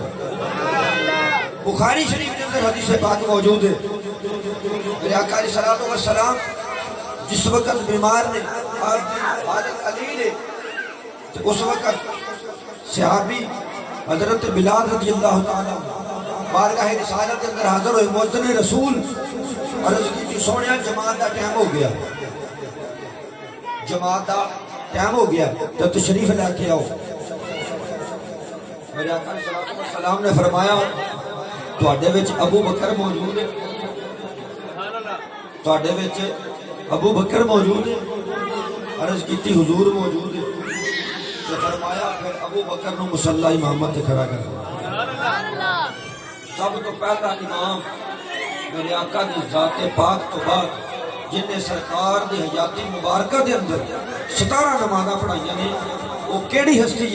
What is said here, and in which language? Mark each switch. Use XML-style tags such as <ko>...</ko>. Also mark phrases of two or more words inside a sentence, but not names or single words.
<ur>بخاری شریف کے اندر حدیث پاک موجود ہے، میرے آقا علیہ السلام جس وقت بیمار نے حالت علی نے، اس وقت صحابی حضرت بلال رضی اللہ تعالیٰ بارگاہ رسالت کے اندر حاضر ہوئے، مؤذن رسول عرض کی</ur> <pa>جی سونیا جماعت دا ٹائم ہو گیا،</pa> <ur>جماعت دا ٹائم ہو گیا تو تشریف لے کے آؤ۔ میرے آقا علیہ السلام نے فرمایا</ur> <pa>تواڈے وچ ابو بکر موجود ہے، تواڈے وچ ابو بکر موجود ہے، عرض کیتی حضور موجود ہے، تو فرمایا پھر ابو بکر نو مصلی امامت تے کھڑا کر۔ سب تو پہلا امام میرے آقا دی ذات پاک تو بعد جن نے سرکار دی حیاتی مبارکہ دے اندر 17 نمازاں پڑھائیاں نے، وہ کیڑی ہستی ہے؟</pa>